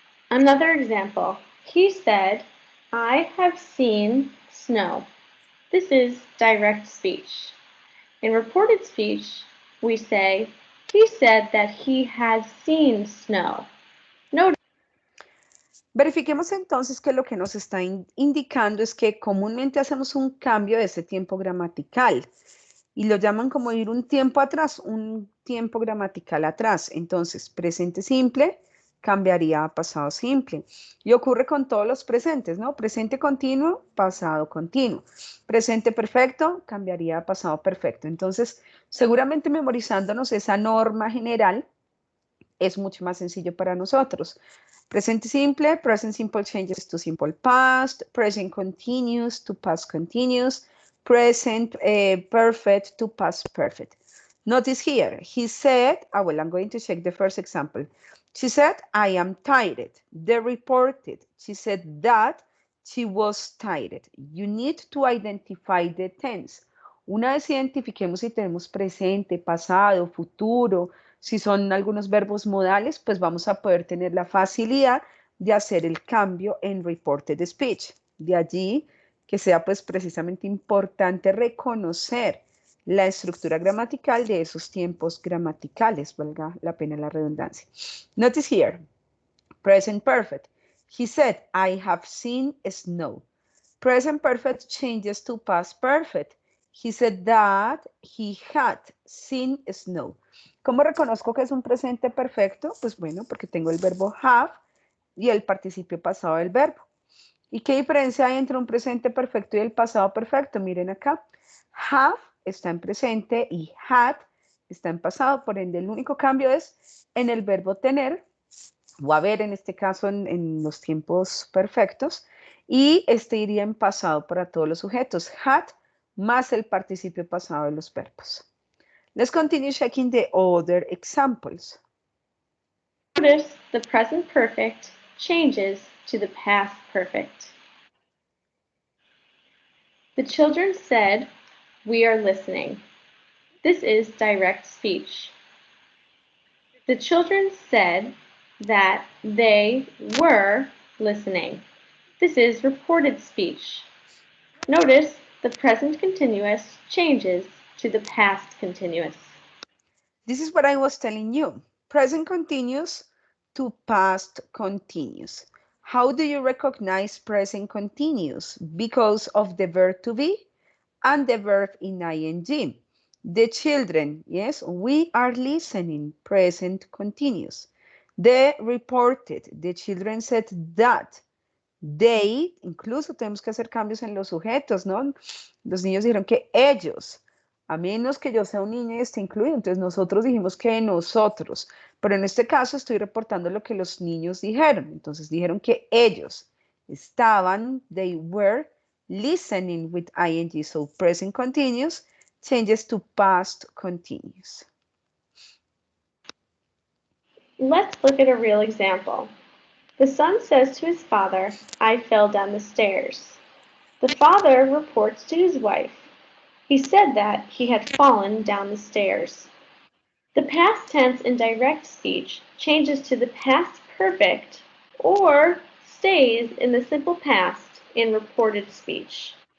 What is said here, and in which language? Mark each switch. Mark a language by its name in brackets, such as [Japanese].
[English] Another example, he said, "I have seen snow." This is direct speech. In reported speech, we say, he said that he had seen snow. [Spanish] Verifiquemos entonces que lo que nos está indicando es que comúnmente hacemos un cambio de ese tiempo gramatical y lo llaman como ir un tiempo atrás, un tiempo gramatical atrás. Entonces, presente simple cambiaría a pasado simple. Y ocurre con todos los presentes, ¿no? Presente continuo, pasado continuo. Presente perfecto cambiaría a pasado perfecto. Entonces, seguramente memorizándonos esa norma general es mucho más sencillo para nosotros. [English] Presente simple, present simple changes to simple past, present continuous to past continuous, present perfect to past perfect. Notice here, he said, well, I'm going to check the first example. She said, "I am tired." They reported. She said that she was tired. You need to identify the tense. [Spanish] Una vez identifiquemos si tenemos presente, pasado, futuro, si son algunos verbos modales, pues vamos a poder tener la facilidad de hacer el cambio en reported speech. De allí que sea pues precisamente importante reconocer la estructura gramatical de esos tiempos gramaticales, valga la pena la redundancia. [English] Notice here, present perfect. He said, "I have seen snow." Present perfect changes to past perfect. He said that he had seen snow. [Spanish] ¿Cómo reconozco que es un presente perfecto? Pues bueno, porque tengo el verbo have y el participio pasado del verbo. ¿Y qué diferencia hay entre un presente perfecto y el pasado perfecto? Miren acá. Have está en presente y had está en pasado. Por ende, el único cambio es en el verbo tener o haber, en este caso en los tiempos perfectos. Y este iría en pasado para todos los sujetos. Had más el participio pasado de los verbos. [English] Let's continue checking the other examples. Notice the present perfect changes to the past perfect. The children said, "We are listening." This is direct speech. The children said that they were listening. This is reported speech. Notice the present continuous changes to the past continuous. This is what I was telling you. Present continuous to past continuous. How do you recognize present continuous? Because of the verb to be and the verb in ing. The children, yes, we are listening, present continuous. They reported, the children said that. They, [Spanish] incluso tenemos que hacer cambios en los sujetos, ¿no? Los niños dijeron que ellos, a menos que yo sea un niño y esté incluido, entonces nosotros dijimos que nosotros, pero en este caso estoy reportando lo que los niños dijeron, entonces dijeron que ellos estaban, [English] they were, listening with ing, so present continuous changes to past continuous. Let's look at a real example. The son says to his father, "I fell down the stairs." The father reports to his wife. He said that he had fallen down the stairs. The past tense in direct speech changes to the past perfect or stays in the simple past in reported speech.